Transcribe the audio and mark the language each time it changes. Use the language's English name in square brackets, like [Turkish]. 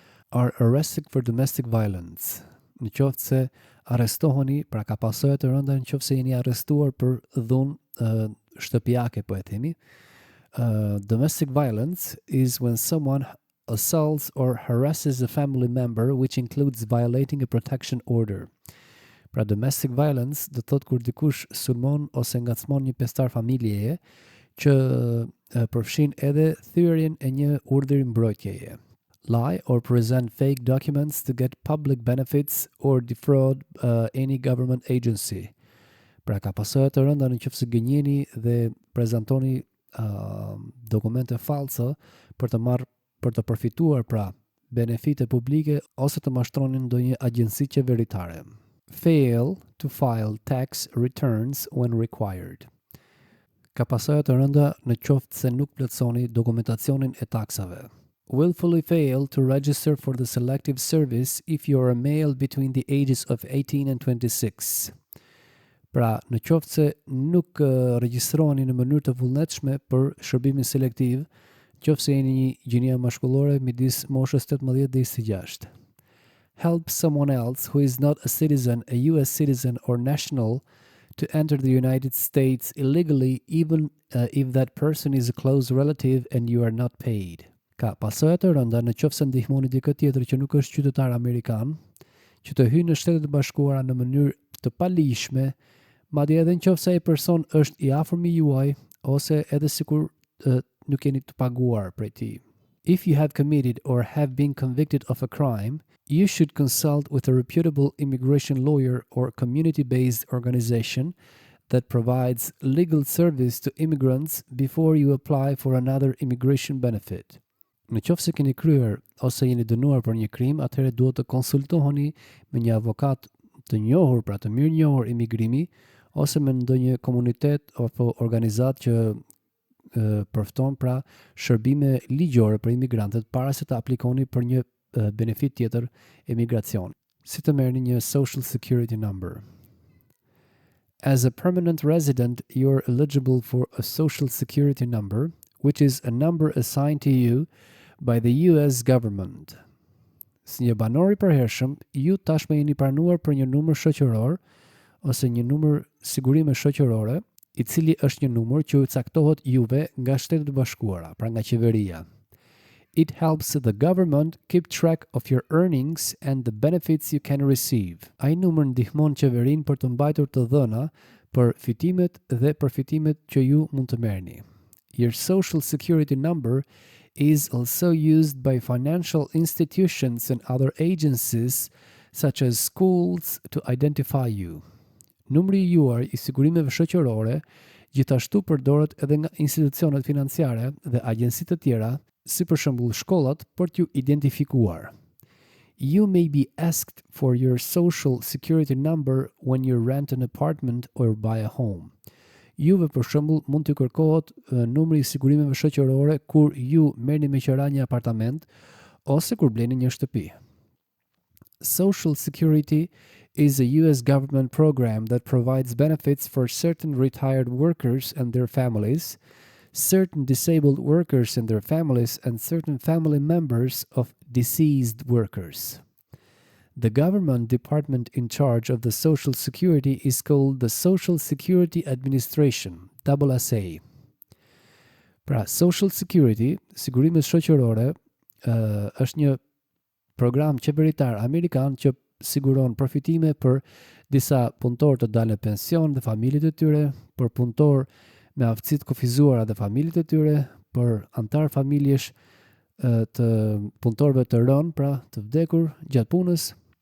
[English] Are arrested for domestic violence. [Albanian] Në qoftë se arrestoheni, pra ka pasoja të rënda në qoftë se jeni arrestuar për dhunë shtëpiake po e themi. [English] Domestic violence is when someone assaults or harasses a family member, which includes violating a protection order. [Albanian] Pra domestic violence do thot kur dikush sulmon ose ngacmon një pjesëtar familjeje që përfshin edhe thyrjen e një urdhri mbrojtjeje. [English] Lie or present fake documents to get public benefits or defraud any government agency. [Albanian] Pra ka pasoja të rënda në qoftë se gënjeni dhe prezantoni dokumente false për të përfituar pra benefite publike ose të mashtroni ndonjë agjenci qeveritare. [English] Fail to file tax returns when required. [Albanian] Ka pasoja të rënda në qoftë se nuk plotësoni dokumentacionin e taksave. [English] Willfully fail to register for the selective service if you are a male between the ages of 18 and 26. [Albanian] Pra, në qoftë se nuk regjistroheni në mënyrë të vullnetshme për shërbimin selektiv, qoftë se jeni një gjinia mashkullore midis moshës 18 dhe 26. [English] Help someone else who is not a citizen, a US citizen or national to enter the United States illegally even if that person is a close relative and you are not paid. [Albanian] Ka pasoja të rënda në qoftë se ndihmoni dikë tjetër që nuk është qytetar amerikan, që të hyjë në Shtetet e Bashkuara në mënyrë të paligjshme, madje edhe nëse ai person është I afërmi juaj ose edhe sikur nuk jeni të paguar prej tij. [English] If you have committed or have been convicted of a crime, you should consult with a reputable immigration lawyer or community-based organization that provides legal service to immigrants before you apply for another immigration benefit. [Albanian] Në qoftë se keni kryer ose jeni dënuar për një krim, atëherë duhet të konsultoheni me një avokat të njohur, pra të mirë njohur imigrimi, ose me ndonjë komunitet apo organizatë që përfton pra shërbime ligjore për imigrantët para se të aplikoni për një benefit tjetër emigracion, si të merrni një social security number. [English] As a permanent resident, you are eligible for a social security number, which is a number assigned to you by the US government. [Albanian] Si një banor I përhershëm, ju tashmë jeni pranuar për një numër shoqëror ose një numër sigurime shoqërore, I cili është një numër që ju caktohet juve nga Shtetet e Bashkuara, pra nga qeveria. [English] It helps the government keep track of your earnings and the benefits you can receive. [Albanian] Ai numër ndihmon qeverinë për të mbajtur të dhëna për fitimet dhe përfitimet që ju mund të merrni. [English] Your social security number is also used by financial institutions and other agencies such as schools to identify you. [Albanian] Numri juaj I sigurimeve shoqërore Gjithashtu përdoret edhe nga institucionet financiare dhe agjensitë të tjera, si për shembull shkollat, për t'ju identifikuar. [English] You may be asked for your social security number when you rent an apartment or buy a home. [Albanian] Juve për shembull mund t'ju kërkohet numri i sigurimeve shoqërore kur ju merrni me qira një apartament ose kur bleni një shtëpi. [English] Social Security is a US government program that provides benefits for certain retired workers and their families, certain disabled workers and their families, and certain family members of deceased workers. The government department in charge of the Social Security is called the Social Security Administration, SSA. [Albanian] Pra, Social Security, sigurimet shoqërore, është një program qeveritar amerikan që siguron përfitime për disa punëtor të dalë në pension dhe familjet e tyre, për punëtor me aftësitë kufizuara dhe familjet e tyre, për antar familjesh të punëtorëve të rënë, pra të vdekur gjatë punës.